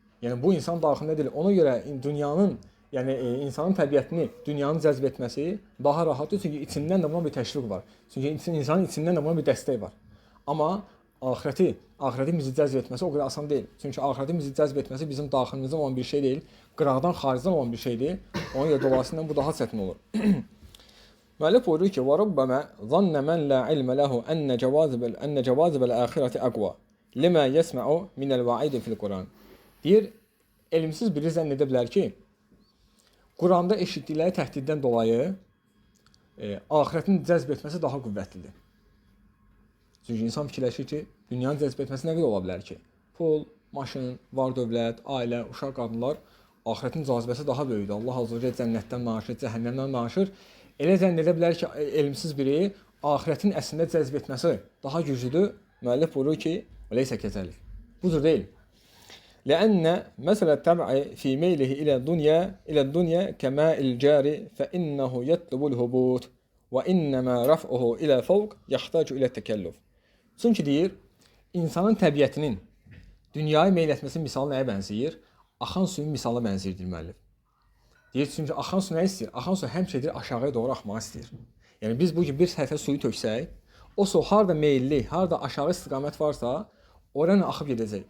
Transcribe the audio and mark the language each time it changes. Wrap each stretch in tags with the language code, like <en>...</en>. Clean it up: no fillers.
<az>Yəni, bu insan daxilində deyil. Ona görə dünyanın, yəni insanın təbiətini dünyanın cəzb etməsi daha rahatdır. Çünki içindən də buna bir təşviq var. Çünki insanın içindən də buna bir dəstək var. Amma axirətin bizi cəzb etməsi o qədər asan deyil. Çünki axirətin bizi cəzb etməsi bizim daxilimizdən olan bir şey deyil. Qıraqdan, xaricdən olan bir şeydir. Ona görə dolayısıyla bu daha çətin olur. Müəllif buyurur ki,</az> <ar>وَرُبَّمَا ظَنَّ مَنْ لَا عِلْمَ لَهُ أَنَّ جَوَازِبَ الْآخِرَةِ أَقْوَى لِمَا يَسْمَعُ مِنَ الْوَعِيدِ فِي الْقُرْآنِ.</ar> <az>Deyir, elmsiz biri zənn edə bilər ki, Quranda eşitdikləri təhdiddən dolayı axirətin cəzb etməsi daha qüvvətlidir. Çünki insan fikirləşir ki, dünyanın cəzb etməsi nə qədər ola bilər ki? Pul, maşın, var dövlət, ailə, uşaq, qadınlar, axirətin cazibəsi daha böyükdür. Allah azza və cəllə cənnətdən danışır, cəhənnəmdən danışır. Elə zənn edə bilər ki, elmsiz biri axirətin əslində cəzb etməsi daha güclüdür. Müəllif buyurur ki,</az> <ar>"Leysə kəzəlik."</ar> <az>Bu cür deyil.</az> <ar>لأن مثل التبع في ميله إلى الدنيا كماء الجاري فإنه يطلب الهبوط وإنما رفعه إلى فوق يحتاج إلى التكلف.</ar> <az>Çünki deyir, insanın təbiətinin dünyaya meyl etməsi misalı nəyə bənzəyir? Axan suyun misalı bənzəyir müəllif. Deyir, çünki axan su nə istəyir? Axan su həmişədir aşağıya doğru axmaq istəyir. Yəni biz bu gün bir səhifə suyu töksək, o su harda meyilli, harda aşağı istiqamət varsa, oraya axıb gedəcək.</az>